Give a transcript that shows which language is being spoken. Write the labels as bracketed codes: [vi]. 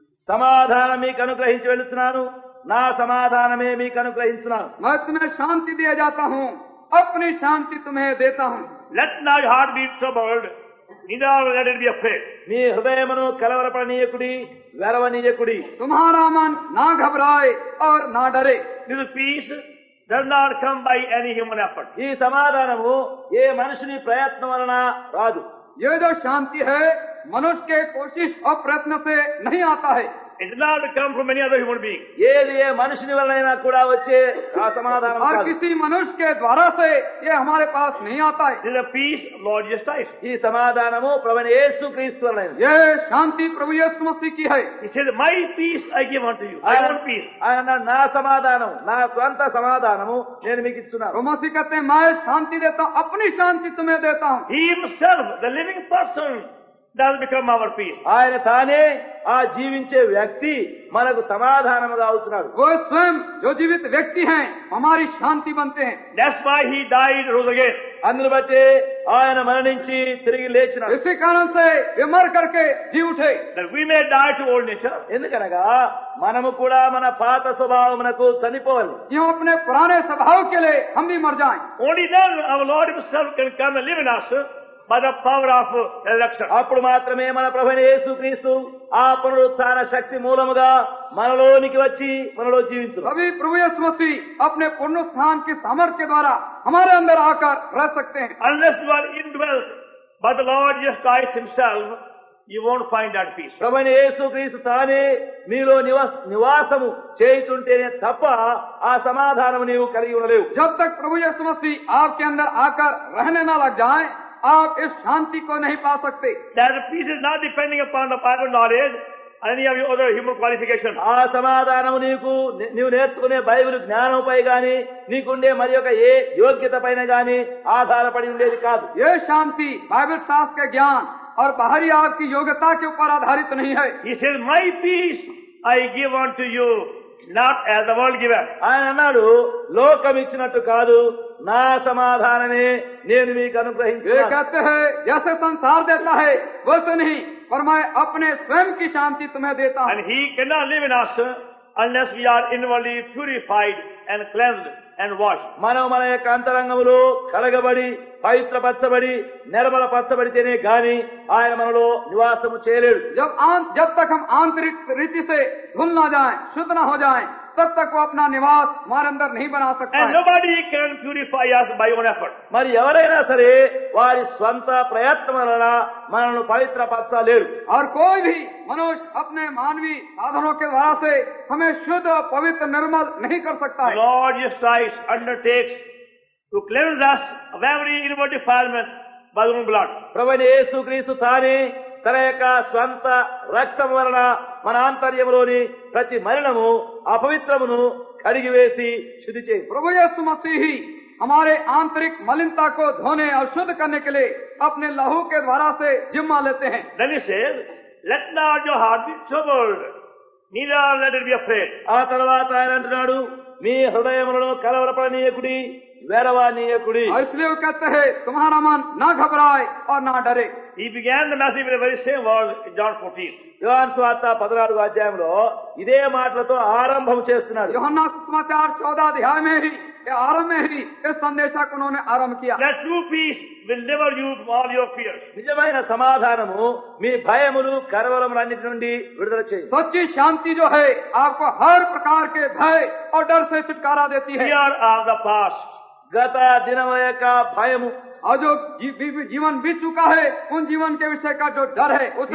[te] సమాధానం మీకు అనుగ్రహించి వెళుతున్నాను, నా సమాధానమే మీకు అనుగ్రహించున్నాను. [hi] मैं तुम्हें शांति दिया जाता हूँ, अपनी शांति तुम्हें देता हूँ. [en] Let not your heart be troubled, neither let it be afraid. [te] మీ హృదయమును కలవరపడనీయకుడి, వెరవనీయకుడి. [hi] तुम्हारा मन ना घबराए और ना डरे. [en] This peace does not come by any human effort. [te] ఈ సమాధానము ఏ మనుషుని ప్రయత్నం వలన రాదు. [hi] ये जो शांति है मनुष्य के कोशिश और प्रयत्न से नहीं आता है. [en] It does not come from any other human being. [te] ఏది ఏ మనుషుని వలనైనా కూడా వచ్చే ఆ సమాధానం [hi] और [te] కాదు. [hi] किसी मनुष्य के द्वारा से ये हमारे पास नहीं आता है. [en] This is a peace Lord Jesus Christ. [te] ఈ సమాధానము ప్రభువైన యేసుక్రీస్తు వలనైనది. [hi] ये शांति प्रभु यीशु मसीह की है. [en] He says, my peace I give unto you. I want peace. [te] ఆయన నా సమాధానం, నా స్వంత సమాధానము నేను మీకు ఇస్తున్నాను. [hi] प्रभु मसीह कहते हैं मैं शांति देता हूँ, अपनी शांति तुम्हें देता हूँ. [en] He himself, the living person, does become our peace. [te] ఆయన తానే ఆ జీవించే వ్యక్తి మనకు సమాధానముగా అవుతున్నాడు. [hi] वो स्वयं जो जीवित व्यक्ति हैं हमारी शांति बनते हैं. [en] That's why he died, rose again. [te] అందును బట్టి ఆయన మరణించి తిరిగి లేచినాడు. [hi] इसी कारण से वे मर करके जी उठे. [en] That we may die to old nature. [te] ఎందుకనగా మనము కూడా మన పాత స్వభావమునకు చనిపోవాలి. [hi] क्यों अपने पुराने स्वभाव के लिए हम भी मर जाएं. [en] Only then our Lord himself can come and live in us by the power of resurrection. [te] అప్పుడు మాత్రమే మన ప్రభువైన యేసుక్రీస్తు ఆ పునరుత్థాన శక్తి మూలముగా మనలోనికి వచ్చి మనలో జీవించును. [hi] तभी प्रभु यीशु मसीह अपने पुनरुत्थान की सामर्थ्य के द्वारा हमारे अंदर आकर रह सकते हैं. [en] Unless you are indwelt by the Lord Jesus Christ himself, you won't find that peace. [te] ప్రభువైన యేసుక్రీస్తు తానే మీలో నివాసము చేయుచుంటేనే తప్ప ఆ సమాధానము నీవు కలిగి ఉండలేవు. [hi] जब तक प्रभु यीशु मसीह आपके अंदर आकर रहने न लग जाए आप इस शांति को नहीं पा सकते. [en] That peace is not depending upon the Bible knowledge and any of your other human qualifications. [te] ఆ సమాధానము నీవు నేర్చుకునే బైబిల్ జ్ఞానంపై గాని నీకుండే మరి యొక్క ఏ యోగ్యత పైన గాని ఆధారపడి ఉండేది కాదు. [hi] ये शांति बाइबल शास्त्र के ज्ञान और बाहरी आपकी योग्यता के ऊपर आधारित नहीं है. [en] He says, my peace I give unto you, not as the world giveth. [te] ఆయన అన్నాడు, లోకం ఇచ్చినట్టు కాదు, నా సమాధానమే నేను మీకు [hi] ये [te] అనుగ్రహించాను. [hi] कहते हैं जैसे संसार देता है वैसे नहीं, पर मैं अपने स्वयं की शांति तुम्हें देता हूँ. [en] And he cannot live in us unless we are inwardly purified and cleansed and washed. [te] మనం మన యొక్క అంతరంగములో కడగబడి పవిత్రపరచబడి నిర్మలపరచబడితేనే గాని ఆయన మనలో నివాసము చేయలేడు. [hi] जब तक हम आंतरिक रीति से धुल ना जाएं, शुद्ध ना हो जाएं, तब तक वो अपना निवास हमारे अंदर नहीं बना सकता [en] And [hi] है. [en] nobody can purify us by own effort. [te] మరి ఎవరైనా సరే వారి స్వంత ప్రయత్నం వలన మనల్ని పవిత్రపరచలేడు. [hi] और कोई भी मनुष्य अपने मानवीय साधनों के द्वारा से हमें शुद्ध और पवित्र निर्मल नहीं कर सकता है. [en] Lord Jesus Christ undertakes to cleanse us of every inward defilement by his own blood. [te] ప్రభువైన యేసుక్రీస్తు తానే తన యొక్క స్వంత రక్తం వలన మన ఆంతర్యములోని ప్రతి మలినము అపవిత్రమును కడిగివేసి శుద్ధి చేయి. [hi] प्रभु यीशु मसीह ही हमारे आंतरिक मलिनता को धोने और शुद्ध करने के लिए अपने लहू के द्वारा से जिम्मा लेते हैं. [en] Then he says, let not your heart be troubled, neither let it be afraid. [te] ఆ తర్వాత ఆయన అంటున్నాడు, మీ హృదయములను కలవరపడనీయకుడి, వెరవనీయకుడి. [hi] और इसलिए वो कहते हैं तुम्हारा मन ना घबराए और ना डरे. [en] He began the message with the very same words in John 14. [te] యోహాను సువార్త 14వ అధ్యాయంలో ఇదే మాటలతో ఆరంభం చేస్తున్నాడు. [hi] यूहन्ना सुसमाचार 14 अध्याय में ही ये आरंभ में ही इस संदेशा को उन्होंने आरंभ किया। [en] That true peace will never use all your fears. [te] నిజమైన సమాధానము మీ భయములు కలవరములన్నిటి నుండి విడుదల చేయి. [hi] सच्ची शांति जो है आपको हर प्रकार के भय और डर से छुटकारा देती है। [en] Fear of the past. [te] గత దినముల యొక్క భయము, [hi] और जो जीवन बीत चुका है उन जीवन के विषय का जो डर है उसे,